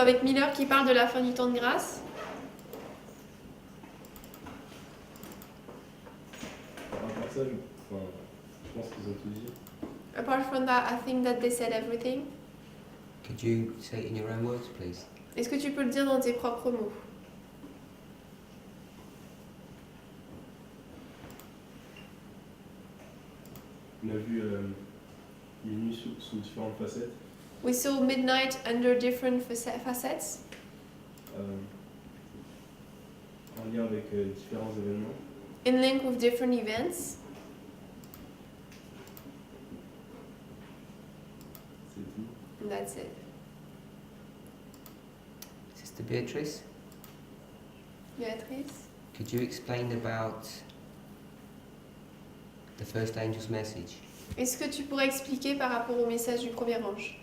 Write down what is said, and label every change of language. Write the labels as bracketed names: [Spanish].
[French] avec Miller qui parle de la fin du temps de grâce. À part ça, je pense qu'ils ont tout dit. [English] Apart from that, I think that they said everything. Could you say it in your own words, please? [French] Est-ce que tu peux le dire dans tes propres mots? On a vu minuit sous différentes facettes. [English] We saw midnight under different facets, [French] En lien avec différents événements. [English] in link with different events. [French] C'est tout. [English] And that's it. Sister Beatrice? Béatrice? Could you explain about the first angel's message, [French] Est-ce que tu pourrais expliquer par rapport au message du premier ange,